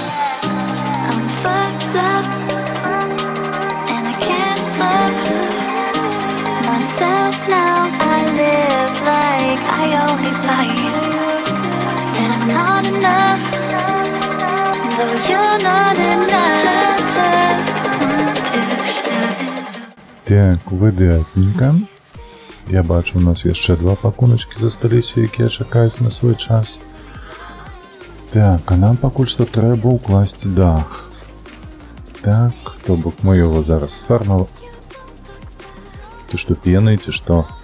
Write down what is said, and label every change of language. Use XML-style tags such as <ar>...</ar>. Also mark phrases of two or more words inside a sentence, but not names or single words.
<en>I'm fucked up, and I can't love myself now. I live like I owe these lies, and I'm not enough, though you're not enough. I just want to shout it.</en> <be>Так, выдатненько. Я бачу, у нас яшчэ 2 пакуначкі засталіся, якія чакаюць на свой час. Так, а нам пакуль што трэба ўкласці дах. Так, то бок мы яго зараз сфармавалі. Ты што, пенай, ці што?</be>